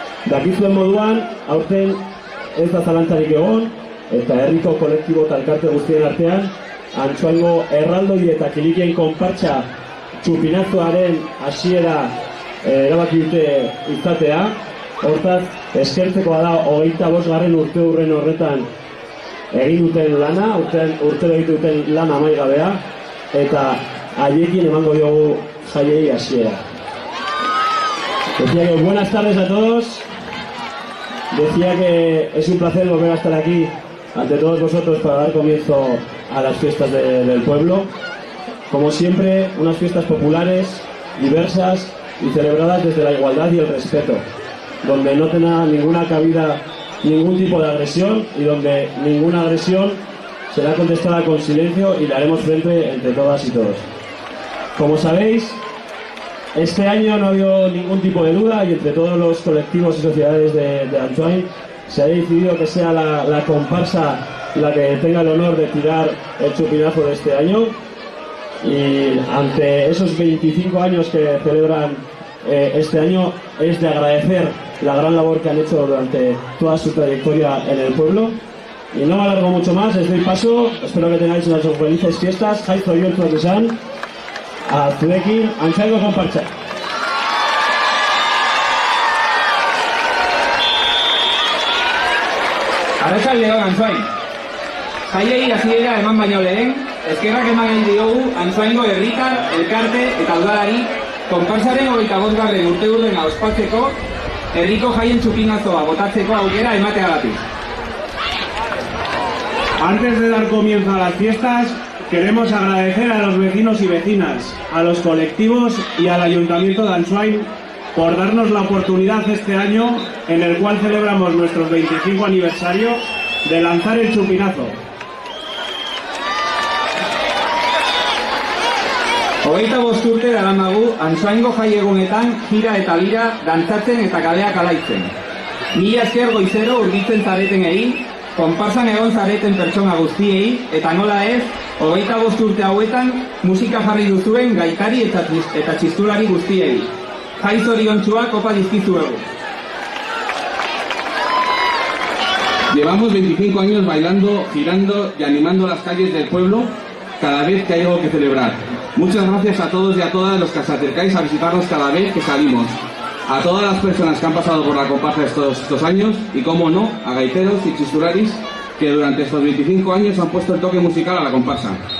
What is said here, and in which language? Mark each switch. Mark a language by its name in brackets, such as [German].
[Basque] Dakizuen moduan, aurten ez da zalantzarik egon, eta herriko kolektibo eta elkarte guztien artean, Antsoaingo erraldoi eta kilikien konpartsa txupinazoaren hasiera erabaki dute izatea. Hortaz, eskertzekoa da 25. urteurren horretan egin duten lana, urtero egiten duten lan amaigabea, eta haiekin emango diogu jaiei hasiera. [Spanish] Decía que buenas tardes a todos. Decía que es un placer volver a estar aquí ante todos vosotros para dar comienzo a las fiestas del pueblo. Como siempre, unas fiestas populares, diversas y celebradas desde la igualdad y el respeto, donde no tenga ninguna cabida ningún tipo de agresión y donde ninguna agresión será contestada con silencio y le haremos frente entre todas y todos. Como sabéis, este año no ha habido ningún tipo de duda y entre todos los colectivos y sociedades de Antsoain se ha decidido que sea la comparsa la que tenga el honor de tirar el chupinazo de este año, y ante esos 25 años que celebran este año es de agradecer la gran labor que han hecho durante toda su trayectoria en el pueblo. Y no me alargo mucho más, les doy paso, espero que tengáis unas felices fiestas. [Basque] Jai zoriontsuak izan, zuekin Antsoaingo konpartsa. Arratsaldeon Antsoain. Jaiei hasiera eman baino lehen, eskerrak eman diogu Antsoaingo herritar, elkarte eta udalari konparsaren 25. urteurrena ospatzeko herriko jaien txupinazoa botatzeko aukera emateagatik. [Spanish] Antes de dar comienzo a las fiestas, queremos agradecer a los vecinos y vecinas, a los colectivos y al Ayuntamiento de Antsoain por darnos la oportunidad este año, en el cual celebramos nuestro 25 aniversario, de lanzar el chupinazo. [Basque] 25 urte daramagu Antsoaingo jai egunetan jira eta lira dantzatzen eta kaleak alaitzen. Mila esker goizero hurbiltzen zaretenei, konparsan egon zareten pertsona guztiei, eta nola ez, 25 urte hauetan musika jarri duzuen gaitari eta txistulari guztiei. Jai zoriontsuak opa dizkizuegu. [Spanish] Llevamos 25 años bailando, girando y animando las calles del pueblo cada vez que hay algo que celebrar. Muchas gracias a todos y a todas los que os acercáis a visitarnos cada vez que salimos. A todas las personas que han pasado por la comparsa estos años y, como no, a gaiteros y chistularis que durante estos 25 años han puesto el toque musical a la comparsa.